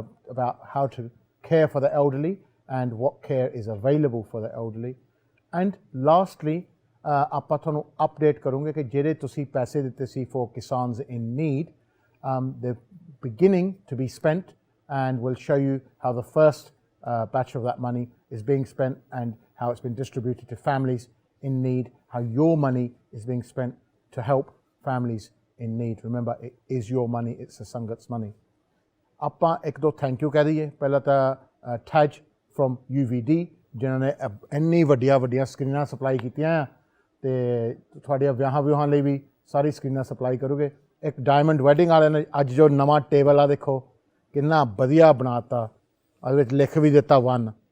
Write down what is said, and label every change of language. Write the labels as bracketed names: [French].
[English] about how to care for the elderly and what care is available for the elderly and lastly [Punjabi] ਆਪਾਂ ਤੁਹਾਨੂੰ update ਕਰੂੰਗੇ ਕਿ ਜਿਹੜੇ ਤੁਸੀਂ ਪੈਸੇ ਦਿੱਤੇ ਸੀ [English] for Kisans in need they're beginning to be spent and we'll show you how the first batch of that money is being spent and how it's been distributed to families in need, how your money is being spent to help families in need. Remember, it is your money, it's the Sangat's money. [Punjabi] ਆਪਾਂ ਇੱਕ ਦੋ [English] thank you [Punjabi] ਕਹਿ ਦਈਏ ਪਹਿਲਾਂ ਤਾਂ ਠੈਜ from UVD ਜਿਨ੍ਹਾਂ ਨੇ ਇੰਨੀ ਵੱਡੀਆਂ ਸਕਰੀਨਾਂ ਸਪਲਾਈ ਕੀਤੀਆਂ ਆ ਅਤੇ ਤੁਹਾਡੀਆਂ ਵਿਆਹਾਂ ਲਈ ਵੀ ਸਾਰੀ ਸਕਰੀਨਾਂ ਸਪਲਾਈ ਕਰੋਗੇ ਇੱਕ ਡਾਇਮੰਡ ਵੈਡਿੰਗ ਵਾਲਿਆਂ ਨੇ ਅੱਜ ਜੋ ਨਵਾਂ ਟੇਬਲ ਆ ਦੇਖੋ ਕਿੰਨਾ ਵਧੀਆ ਬਣਾ ਤਾ ਉਹਦੇ ਵਿੱਚ ਲਿਖ ਵੀ ਦਿੱਤਾ 1